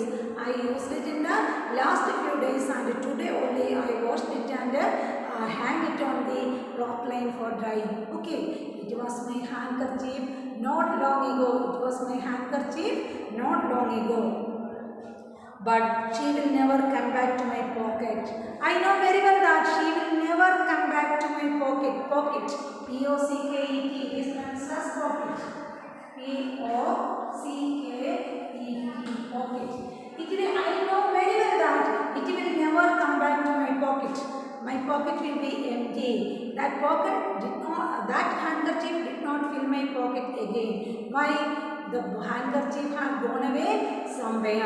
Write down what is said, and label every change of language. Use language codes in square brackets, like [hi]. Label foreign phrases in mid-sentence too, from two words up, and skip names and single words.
[en] I used it in the last few days and today only I washed it and hang it on the cloth line for drying. Okay. It was my handkerchief not long ago. It was my handkerchief not long ago. But she will never come back to my pocket. I know very well that she will never come back to my pocket. Pocket. P-O-C-K-E-T. This stands as pocket. P-O-C-K-E-T. Pocket. I know very well that it will never come back to my pocket. My pocket will be empty. That handkerchief did not fill my pocket again. Why? The handkerchief had gone away somewhere.